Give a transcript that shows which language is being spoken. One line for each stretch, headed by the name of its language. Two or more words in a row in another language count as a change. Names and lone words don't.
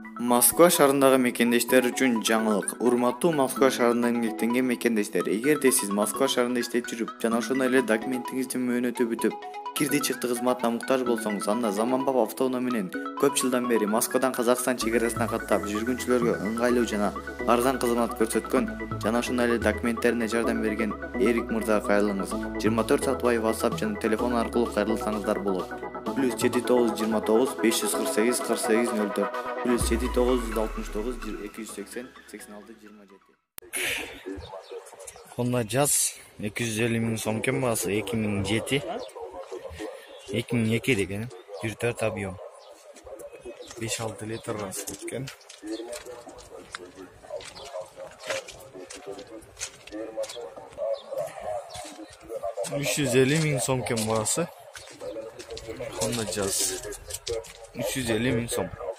Kyrgyz: Москва шаарындагы мекендештер үчүн жаңылык. Урматтуу Москва шаарында эмгектенген мекендештер, эгерде сиз Москва шаарында иштеп жүрүп, жана ошондой эле документиңиздин мөөнөтү бүтүп, кирди-чыкты кызматына муктаж болсоңуз, анда заманбап автоунаа менен көп жылдан бери Москвадан Казакстан чек-арасына каттап, жүргүнчүлөргө ыңгайлуу жана арзан кызмат көрсөткөн жана ошондой эле документтерине жардам берген Эрик мырзага кайрылыңыз. 24 саат бою WhatsApp жана телефон аркылуу кайрылсаңыздар болот. +7929 548 4804 +7969 280 86 27.
Uzbek: Honda Jazz 250 ming so'm ekan bag'asi 2007 2002 degan 1.4 объем 5-6 litr расход ekan. $350 ming so'm ekan bag'asi Honda Jazz 350 ming so'm.